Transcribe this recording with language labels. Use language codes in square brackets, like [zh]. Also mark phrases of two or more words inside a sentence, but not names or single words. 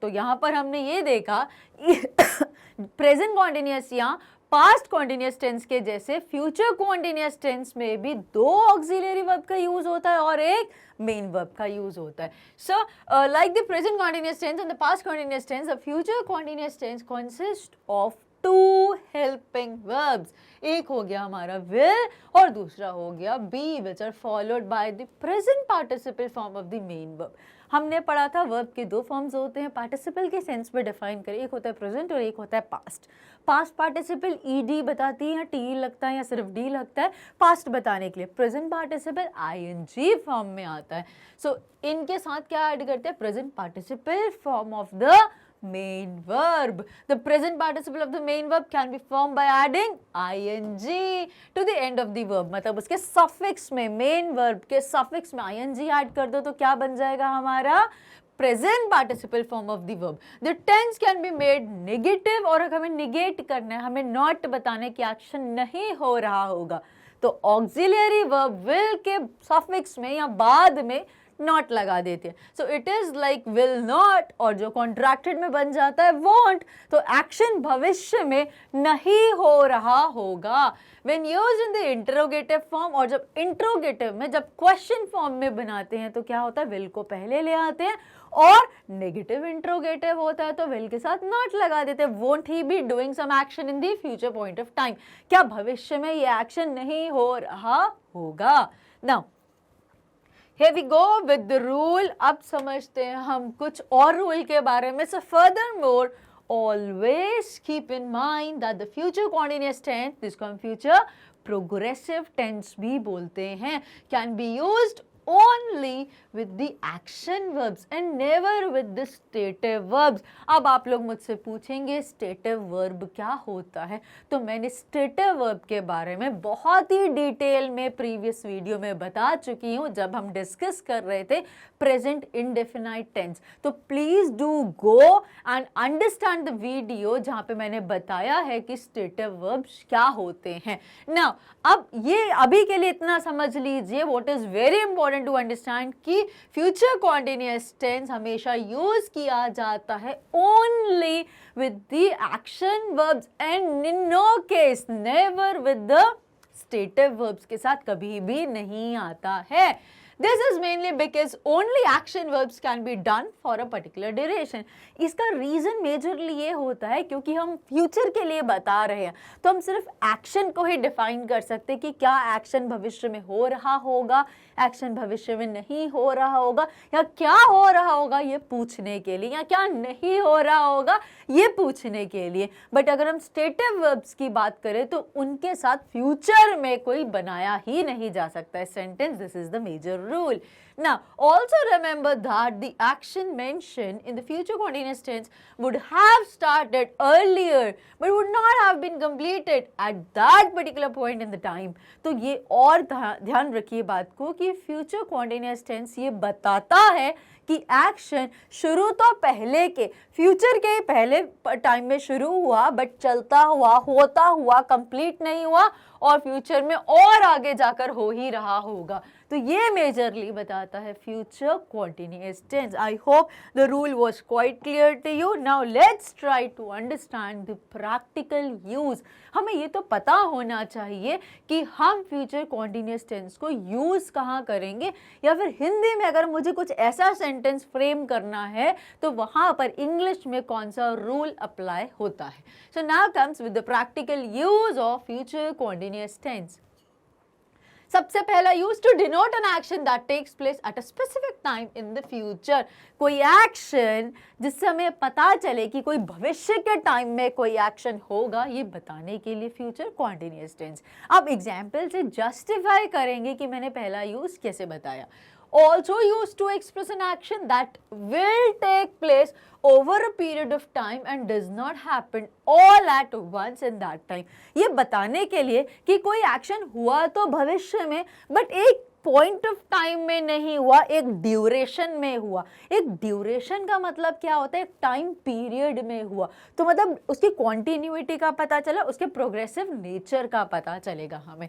[hi] तो यहां पर हमने ये देखा [en] present continuous [hi] या [en] past continuous tense [hi] के जैसे [en] future continuous tense [hi] में भी दो [en] auxiliary verb [hi] का यूज होता है और एक [en] main verb [hi] का यूज होता है। [en] So like the present continuous tense and the past continuous tense, the future continuous tense consist of two helping verbs. [hi] एक हो गया हमारा विल और दूसरा हो गया बी, [en] which are followed by the present participle form of the main verb. [hi] हमने पढ़ा था वर्ब के दो फॉर्म्स होते हैं, पार्टिसिपल के सेंस में डिफाइन करें, एक होता है प्रेजेंट और एक होता है पास्ट। [en] past participle [hi] ईडी बताती है, टी लगता है या सिर्फ डी लगता है पास्ट बताने के लिए। [en] present participle ing form [hi] में आता है। सो इनके साथ क्या ऐड करते हैं, [en] present participle form of the main verb. The present participle of the main verb can be formed by adding ing to the end of the verb. [hi] मतलब उसके suffix में, [en] main verb [hi] के suffix में [en] ing add [hi] कर दो तो क्या बन जाएगा हमारा [en] present participle form of the verb. The tense can be made negative [hi] और अगर हमें negate करना है, हमें not बताने की action नहीं हो रहा होगा तो [en] auxiliary verb will [hi] के suffix में या बाद में नॉट लगा देते हैं। [en] So it is like will not, [hi] और जो कॉन्ट्रैक्टेड में बन जाता है वॉन्ट, तो एक्शन भविष्य में नहीं हो रहा होगा। [en] When used in the interrogative form, [hi] और जब इंटरोगेटिव में, जब [en] question form [hi] में बनाते हैं तो क्या होता है, विल को पहले ले आते हैं, और [en] negative interrogative [hi] होता है तो विल के साथ नॉट लगा देते हैं। [en] Won't he be doing some action in the future point of time, [hi] क्या भविष्य में ये एक्शन नहीं हो रहा होगा। [en] नाउ Here we go with the rule. [hi] अब समझते हैं हम कुछ और रूल के बारे में। [en] So furthermore, always keep in mind that the future continuous tense, [hi] जिसको हम [en] future progressive tense [hi] भी बोलते हैं, [en] can be used only with the action verbs and never with the stative verbs. [hi] अब आप लोग मुझसे पूछेंगे [en] stative verb [hi] क्या होता है, तो मैंने [en] stative verb [hi] के बारे में बहुत ही डिटेल में [en] previous video [hi] में बता चुकी हूँ जब हम डिस्कस कर रहे थे [en] present indefinite tense. [hi] तो [en] please do go and understand the video [hi] जहाँ पे मैंने बताया है कि [en] stative verbs [hi] क्या होते हैं। [en] नाउ [hi] अब ये अभी के लिए इतना समझ लीजिए, [en] What is very important to understand कि future continuous tense [hi] हमेशा यूज किया जाता है [en] only with the action verbs and in no case never with the stative verbs [hi] के साथ कभी भी नहीं आता है। [en] This is mainly because only action verbs can be done for a particular duration. [hi] इसका [en] reason majorly [hi] ये होता है क्योंकि हम फ्यूचर के लिए बता रहे हैं तो हम सिर्फ एक्शन को ही डिफाइन कर सकते हैं कि क्या एक्शन भविष्य में हो रहा होगा, एक्शन भविष्य में नहीं हो रहा होगा, या क्या हो रहा होगा ये पूछने के लिए, या क्या नहीं हो रहा होगा ये पूछने के लिए। बट अगर हम [en] stative verbs [hi] की बात करें तो उनके साथ फ्यूचर में कोई बनाया ही नहीं जा सकता है सेंटेंस। [en] This is the major rule. Now, also remember that the action mentioned in the future continuous tense would have started earlier but would not have been completed at that particular point in the time. [hi] तो ये और ध्यान रखिए बात को कि [en] future continuous tense [hi] ये बताता है कि एक्शन शुरू तो पहले के, फ्यूचर के पहले टाइम में शुरू हुआ बट चलता हुआ, होता हुआ, कंप्लीट नहीं हुआ और फ्यूचर में और आगे जाकर हो ही रहा होगा। तो ये मेजरली बताता है [en] future continuous tense. I hope the rule was quite clear to you. Now let's try to understand the practical use. [hi] हमें ये तो पता होना चाहिए कि हम [en] future continuous tense [hi] को यूज कहाँ करेंगे, या फिर हिंदी में अगर मुझे कुछ ऐसा [en] sentence frame [hi] करना है तो वहाँ पर इंग्लिश में कौन सा [en] rule apply [hi] होता है। [en] So now comes with the practical use of future continuous tense. [hi] सबसे पहला यूज [en] to denote an action that takes place at a specific time in the future. [hi] कोई एक्शन जिससे हमें पता चले कि कोई भविष्य के टाइम में कोई एक्शन होगा, ये बताने के लिए [en] future continuous tense. [hi] अब एग्जाम्पल से जस्टिफाई करेंगे कि मैंने पहला यूज कैसे बताया। [en] Also used to express an action that will take place over a period of time and does not happen all at once in that time। [hi] ये बताने के लिए कि कोई एक्शन हुआ तो भविष्य में, बट एक [en] point of time [hi] में नहीं हुआ, एक ड्यूरेशन में हुआ। एक ड्यूरेशन का मतलब क्या होता है? एक टाइम पीरियड में हुआ। तो मतलब उसकी कॉन्टिन्यूटी का पता चला, उसके [en] progressive nature [hi] का पता चलेगा हमें।